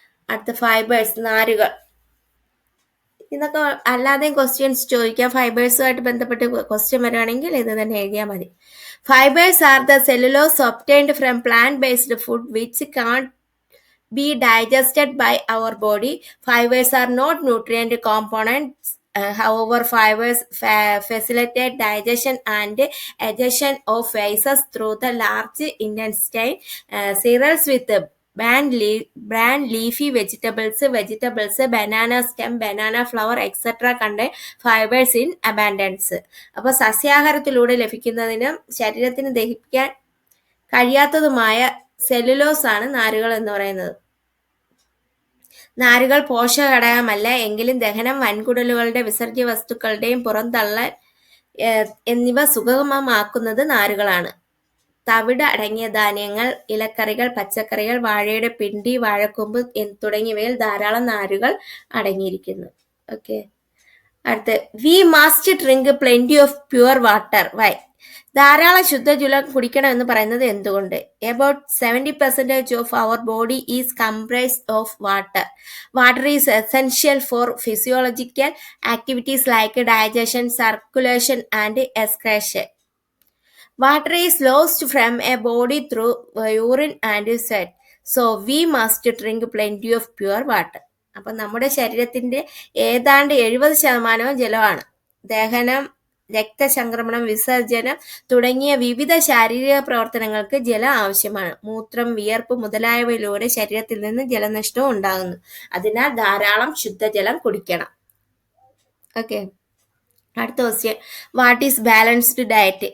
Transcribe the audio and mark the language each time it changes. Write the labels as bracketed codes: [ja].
[ml] അടുത്ത ഫൈബേഴ്സ്, നാരുകൾ. ഇതൊക്കെ അല്ലാതെയും ക്വസ്റ്റ്യൻസ് ചോദിക്കാം. ഫൈബേഴ്സുമായിട്ട് ബന്ധപ്പെട്ട് ക്വസ്റ്റ്യൻ വരികയാണെങ്കിൽ ഇത് തന്നെ എഴുതിയാൽ മതി. [en] Fibres are the cellulose obtained from plant based food which can be digested by our body. Fibers are not nutrient components. However, fibers facilitate digestion and adhesion of waste through the large intestine. Cereals with bran leafy vegetables, banana stem, banana flower, etc. contain fibers in abundance. [ml] അപ്പോൾ സസ്യാഹാരത്തിലൂടെ ലഭിക്കുന്നതിനും ശരീരത്തിന് ദഹിക്കാൻ കഴിയാത്തതുമായ cellulose ആണ് നാരുകൾ എന്ന് പറയുന്നത്. നാരുകൾ പോഷകഘടകമല്ല, എങ്കിലും ദഹനം, വൻകുടലുകളുടെ വിസർജ്യ വസ്തുക്കളുടെയും പുറന്തള്ളൽ എന്നിവ സുഗമമാക്കുന്നത് നാരുകളാണ്. തവിട് അടങ്ങിയ ധാന്യങ്ങൾ, ഇലക്കറികൾ, പച്ചക്കറികൾ, വാഴയുടെ പിണ്ടി, വാഴക്കൊമ്പ് തുടങ്ങിയവയിൽ ധാരാളം നാരുകൾ അടങ്ങിയിരിക്കുന്നു. ഓക്കെ, അടുത്ത് [en] We must drink plenty of pure water. Why? [ml] ധാരാളം ശുദ്ധജലം കുടിക്കണം എന്ന് പറയുന്നത് എന്തുകൊണ്ട്? [en] About 70% of our body is comprised of water. Water is essential for physiological activities like digestion, circulation, and excretion. Water is lost from a body through urine and sweat. So we must drink plenty of pure water. [ml] അപ്പം നമ്മുടെ ശരീരത്തിൻ്റെ ഏതാണ്ട് 70% ജലമാണ്. ദഹനം, രക്തചംക്രമണം, വിസർജനം തുടങ്ങിയ വിവിധ ശാരീരിക പ്രവർത്തനങ്ങൾക്ക് ജലം ആവശ്യമാണ്. മൂത്രം, വിയർപ്പ് മുതലായവയിലൂടെ ശരീരത്തിൽ നിന്ന് ജലനഷ്ടവും ഉണ്ടാകുന്നു. അതിനാൽ ധാരാളം ശുദ്ധജലം കുടിക്കണം. ഓക്കെ, അടുത്ത question, [en] What is balanced diet?